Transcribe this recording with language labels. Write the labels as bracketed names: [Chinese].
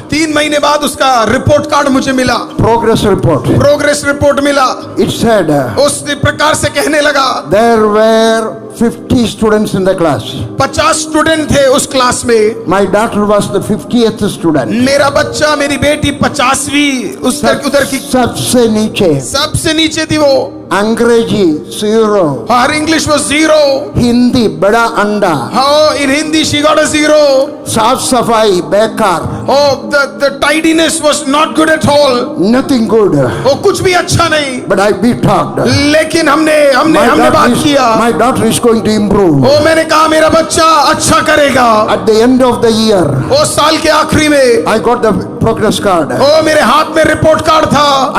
[Hindi] 3 महीने बाद उसका रिपोर्ट कार्ड मुझे मिला, [English] Progress report. [Hindi] प्रोग्रेस रिपोर्ट मिला। [English] It said [Hindi] उस प्रकार से कहने लगा, [English] there were 50 students in the class. [Hindi] 50 student थे उस क्लास में। [English] My daughter was the 50th student. [Hindi] मेरा बच्चा, मेरी बेटी 50वीं उधर की सबसे नीचे. सबसे नीचे थी वो। अंग्रेजी 0. हर इंग्लिश वो 0। हिंदी बड़ा अंडा. हाँ, इन हिंदी [English] she got a 0। [Hindi] साफ सफाई बेकार. [English] Oh, the tidiness was not good at all। Nothing good. [Hindi] वो कुछ भी अच्छा नहीं। [English] But I be talked. [Hindi] लेकिन हमने बात किया। [English] My daughter is going to improve. [Hindi] वो मैंने कहा मेरा बच्चा अच्छा करेगा। [English] At the end of the year, [Hindi] वो साल के आखिरी में [English] I got the progress card. [Hindi] वो मेरे हाथ में रिपोर्ट कार्ड था।